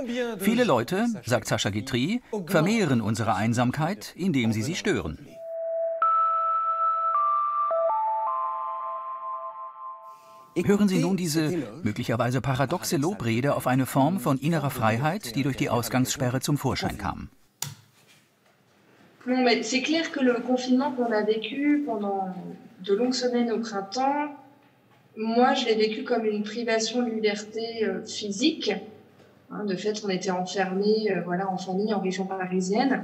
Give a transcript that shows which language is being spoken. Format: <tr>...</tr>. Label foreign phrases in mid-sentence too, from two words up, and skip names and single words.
<de>Viele Leute, sagt Sacha Guitry, vermehren unsere Einsamkeit, indem sie stören. Hören Sie nun diese möglicherweise paradoxe Lobrede auf eine Form von innerer Freiheit, die durch die Ausgangssperre zum Vorschein kam.</de> <fr>Non, mais c'est clair que le confinement qu'on a vécu pendant de longues semaines au printemps, moi je l'ai vécu comme une privation de liberté physique. De fait, on était enfermés, voilà, en famille, en région parisienne.</fr>